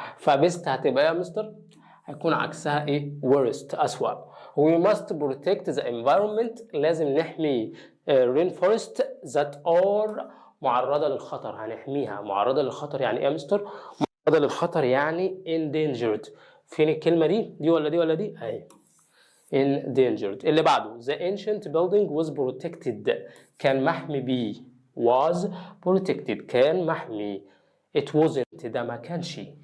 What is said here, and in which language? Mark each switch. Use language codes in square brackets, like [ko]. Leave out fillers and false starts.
[ar] فبست هتبقى يا مستر؟ هيكون عكسها ايه؟ worst، أسوأ. [en] We must protect the environment، [ar] لازم نحمي [en] rainforest that are [ar] معرضة للخطر، هنحميها. معرضة للخطر يعني ايه يا مستر؟ معرضة للخطر يعني endangered. فين الكلمة دي ولا دي ولا دي؟ اهي endangered. اللي بعده [en] the ancient building was protected، [ar] كان محمي بيه. [en] was protected [ar] كان محمي. [en] it wasn't [ar] ده ما كانش.